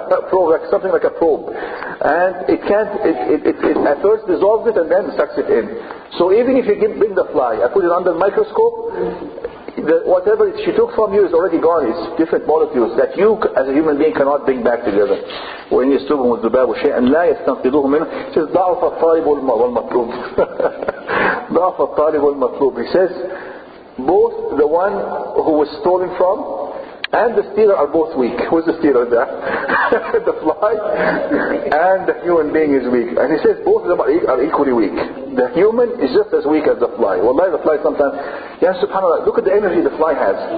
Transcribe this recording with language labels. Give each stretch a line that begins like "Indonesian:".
English: Probe, like something like a probe. And it at first dissolves it and then sucks it in. So even if you bring the fly, I put it under the microscope, whatever she took from you is already gone. It's different molecules that you as a human being cannot bring back together.
Arabic: وَإِنْ يَسْلُبْهُمُ الذُّبَابُ شَيْئًا لَا يَسْتَنْقِذُوهُ مِنْهُ.
English: It says
Arabic: ضَعْفَ الطَّالِبُ وَالْمَطْلُوبُ. ضَعْفَ الطَّالِبُ وَالْمَطْلُوبُ.
English: He says both the one who was stolen from and the stealer are both weak. Who's the stealer there? The fly and the human being is weak. And he says both of them are equally weak. The human is just as weak as the fly. Wallahi, the fly sometimes, subhanAllah, look at the energy the fly has.